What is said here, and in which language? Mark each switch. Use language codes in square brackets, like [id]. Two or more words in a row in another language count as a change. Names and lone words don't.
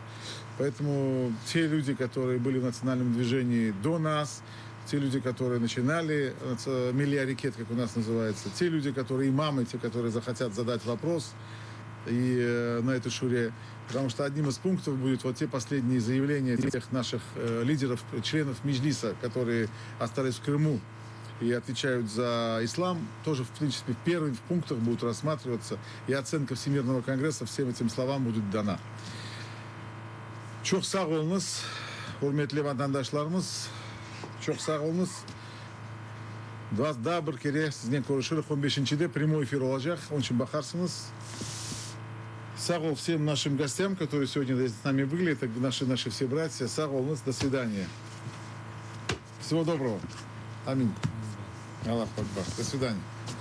[ru] Поэтому те люди, которые были в национальном движении до нас, те люди, которые начинали милия ракет, как у нас называется, те люди, которые имамы, те, которые захотят задать вопрос, и на этой шуре, потому что одним из пунктов будет вот те последние заявления тех наших лидеров, членов Меджлиса, которые остались в Крыму и отвечают за ислам, тоже, в принципе, в первых пунктах будут рассматриваться, и оценка Всемирного конгресса всем этим словам будет дана. [crh] Çok sağ olunuz, hürmetli vatandaşlarımız. Çok sağ olunuz. Daha bir kere sizinle görüşürüz. 15-de прямой эфир olacak. Onun için bakarsınız. Sağ ol всем нашим гостям, которые сегодня с нами были. [ru] Это наши все братья. [crh] Sağ olunuz. [ru] До свидания. Всего доброго. Аминь. [ar] الله أكبر. [ru] До свидания.